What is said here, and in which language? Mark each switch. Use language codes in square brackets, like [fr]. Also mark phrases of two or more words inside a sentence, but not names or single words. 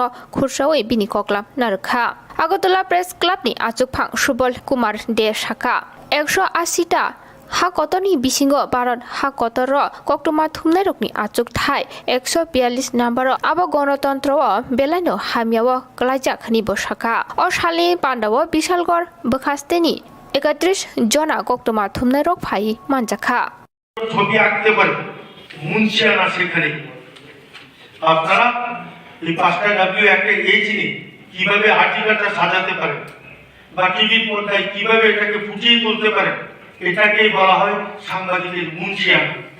[trp] खुरसावै बिनि कग्लाब नारखा আগরতলা प्रेस क्लब नि आजुकफां सुबल कुमार दे साका 180टा हा कतनी बिसिंगो भारत हा कतर कक्टमा थुमनाय रकनि आचुक थाय 142 नम्बर अब गणतन्त्र बेलायनो हामियाव कलायजाखनि बसाका अ सालि पांडाव विशालगढ़ बखास्तेनि 31 जना कक्टमा थुमनाय रक फाइ मानजाखा [bn] ছবি আঁকতে পারে মুনশিয়ানা সেখানে আপনারা এই 5টা ডাব্লিউ একটা এইচ নিয়ে কিভাবে আর্টিকেলটা সাজাতে পারেন বা টিভি পর্দায় কিভাবে এটাকে ফুটিয়ে তুলতে পারেন, এটাকেই বলা হয় সাংবাদিকের মুনশিয়ানা।